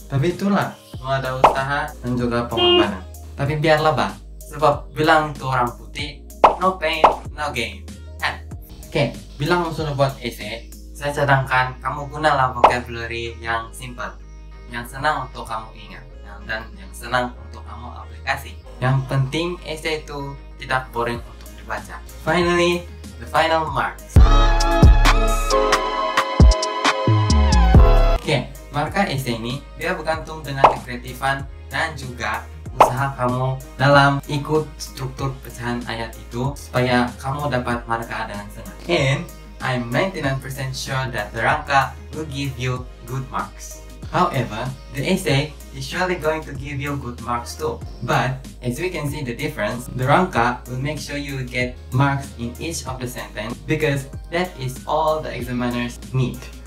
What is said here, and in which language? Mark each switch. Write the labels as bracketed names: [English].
[Malay] Tapi itulah, mau ada usaha dan juga pengorbanan. Tapi biarlah bang, sebab bilang itu orang putih, [English] no pain, no gain. [Malay] Oke, bila kamu sudah buat esai, saya cadangkan kamu gunalah vocabulary yang simple, yang senang untuk kamu ingat, dan yang senang untuk kamu aplikasi. Yang penting esai itu tidak boring untuk dibaca. [English] Finally, the final marks. Oke, [Malay] marka essay ini dia bergantung dengan kreatifan dan juga usaha kamu dalam ikut struktur pecahan ayat itu supaya kamu dapat marka dengan senang. [English] And I'm 99% sure that the Rangka will give you good marks. However, the essay is surely going to give you good marks too. But as we can see the difference, the Rangka will make sure you get marks in each of the sentence because that is all the examiners need.